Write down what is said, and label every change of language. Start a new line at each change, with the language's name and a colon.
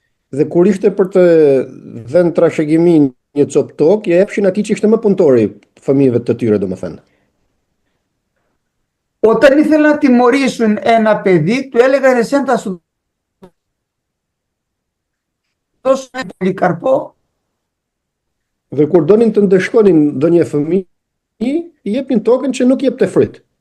Albanian: Dhe kur ishte për të dhënë trashëgimin një copë tokë, ja jepshin atij që ishte më punëtori fëmijëve të tyre, domethënë.
Greek: Όταν ήθελαν να τιμωρήσουν ένα παιδί, του έλεγαν εσένα θα σου δώσω ένα πολυκαρπό.
Albanian: Dhe kur donin të ndëshkonin ndonjë fëmijë, I jepnin tokën që nuk jepte fryt.